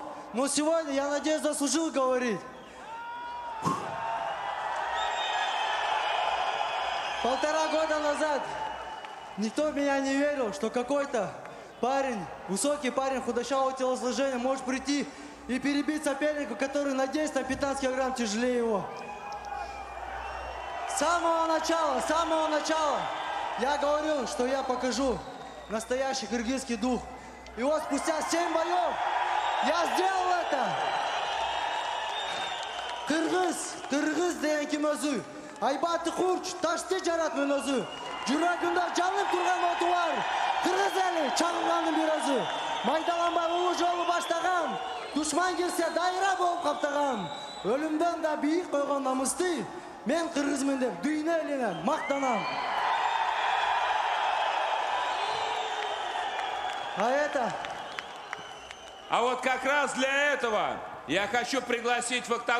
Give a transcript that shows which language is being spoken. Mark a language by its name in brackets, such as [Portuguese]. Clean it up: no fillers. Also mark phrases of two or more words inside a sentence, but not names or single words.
[Russian] Но сегодня, я надеюсь, заслужил говорить. Полтора года назад Никто в меня не верил, что какой-то парень, высокий парень худощавого телосложения может прийти и перебить соперника, который на 10 на 15 килограмм тяжелее его. С самого начала я говорил, что я покажу настоящий кыргызский дух. И вот спустя 7 боев я сделал это. [Kyrgyz] Кыргыз деген ким өзү? Айбаты Хурч, ташты жаратмын өзү. Жүрөгүндө жанып турган оту бар. Кыргыз эли чагылганын бир өзү. Майдаланбай улуу жолу баштаган. Душман келсе дайра болуп каптаган. Өлүмдөн да бийик койгон намысты мен кыргызмын деп дүйнө элине мактанам. [Russian] А вот как раз для этого я хочу пригласить в октагон